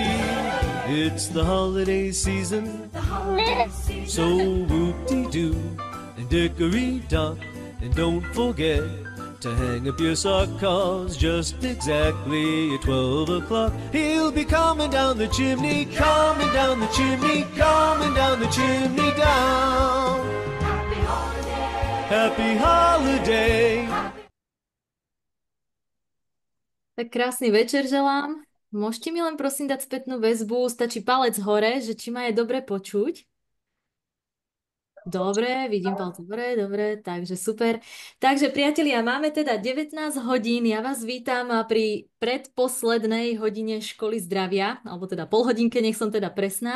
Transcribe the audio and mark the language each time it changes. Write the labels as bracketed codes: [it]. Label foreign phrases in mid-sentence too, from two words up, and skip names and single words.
[en] It's the holiday season, so whoop-de-doo and dickory-dock, and don't forget to hang up your sock, 'cause just exactly at 12 o'clock he'll be coming down the chimney, coming down the chimney, coming down the chimney down. Happy holiday, happy holiday. [sk] Tak krásny večer želám. Môžete mi len prosím dať spätnú väzbu, stačí palec hore, že či ma je dobre počuť. Dobre, vidím palce hore, dobre, takže super. Takže priatelia, máme teda 19 hodín, ja vás vítam pri predposlednej hodine školy zdravia, alebo teda pol hodinke, nech som teda presná.